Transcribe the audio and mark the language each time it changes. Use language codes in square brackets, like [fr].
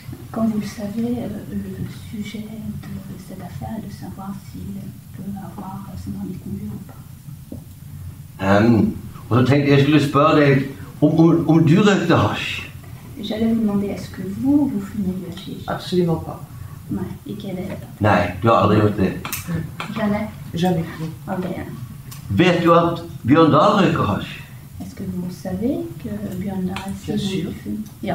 [fr] Comme vous le savez, le sujet de cette affaire est de savoir s'il peut avoir son permis de conduire ou pas. [no] Og så tenkte jeg skulle spørre deg om du røykte hasj. [fr] J'allais vous demander, est-ce que vous fumez du hashish? Absolument pas. [no] Nej, ikke det hele tatt. Nei, du har aldri gjort det. [fr] Jamais? Jamais. [no] Aldri. Vet du at Bjørn Dahl røyker hasj? [fr] Est-ce que vous savez que Bjørn Dahl Bien sûr. fume? [no] Ja,